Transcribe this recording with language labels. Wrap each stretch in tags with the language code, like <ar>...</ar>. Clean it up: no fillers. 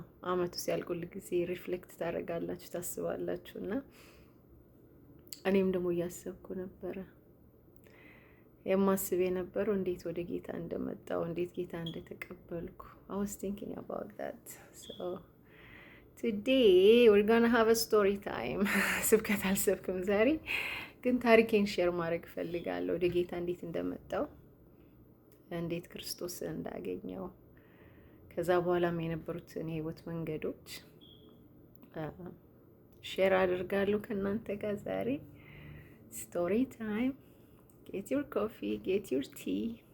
<am>አመቱ ሲያልቅ ሁል ጊዜ ሪፍሌክት ታደርጋላችሁ፣ ታስባላችሁ እና እኔም ደግሞ እያሰብኩ ነበረ የማስብ የነበረው እንዴት ወደ ጌታ እንደመጣው እንዴት ጌታ እንደተቀበልኩ</am> <en>I was thinking about that. So today we're gonna have a story time.</en> <am>ስብከት አልሰብክም ዛሬ ግን ታሪኬን ሼር ማድረግ ፈልጋለሁ። ወደ ጌታ እንዴት እንደመጣው እንዴት ክርስቶስን እንዳገኘው ከዛ በኋላም የነበሩትን የህይወት መንገዶች ሼር አድርጋለሁ ከእናንተ ጋር ዛሬ ስቶሪ ታይም.</am> <en>Get your coffee, get your tea.</en>